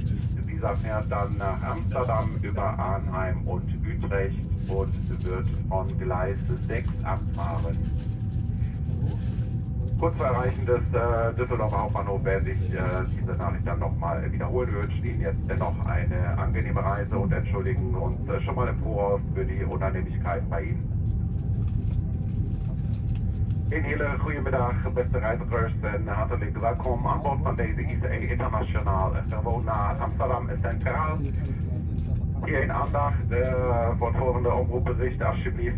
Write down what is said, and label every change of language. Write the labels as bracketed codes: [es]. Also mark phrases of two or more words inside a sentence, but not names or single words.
[de] Dieser fährt dann nach Amsterdam über Arnhem und Utrecht und wird von Gleis 6 abfahren. Kurz vor Erreichen des Düsseldorfer Hauptbahnhofs werde ich diese Nachricht dann nochmal wiederholen. Wir wünschen Ihnen jetzt dennoch eine angenehme Reise und entschuldigen uns schon mal im Voraus für die Unannehmlichkeit bij Ihnen. [nl] Een hele goede middag, beste reizigers, en hartelijk welkom aan boord van deze ICE Internationaal, gewoon naar Amsterdam Centraal. Hier in aandacht voor het volgende omroepbericht alsjeblieft.